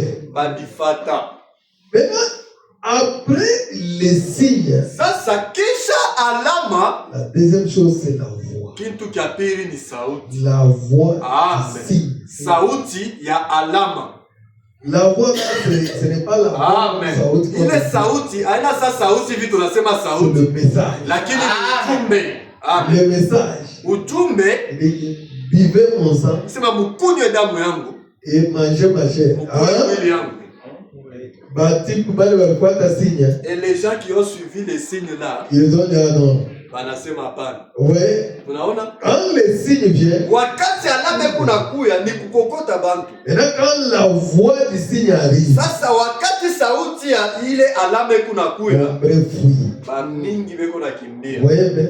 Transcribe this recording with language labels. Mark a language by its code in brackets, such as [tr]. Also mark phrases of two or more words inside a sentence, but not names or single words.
[fr] Maintenant, après les signes, la deuxième chose, c'est la voix. La voix du signe. La voix, ce n'est pas la voix. Il est sauti. [sw] Aina sa sauti vitu nasema sauti. [fr] C'est le message. [sw] Lakini ujumbe. [fr] Le message. [sw] Ujumbe. [fr] Buvez mon sang. [sw] Sema mkunywe damu yangu. [fr] Et mangez ma chair. Et les gens qui ont suivi les signes là, ils ont dit non. Ouais. Quand les signes viennent, et là, quand la voix du signe arrive, voyez bien.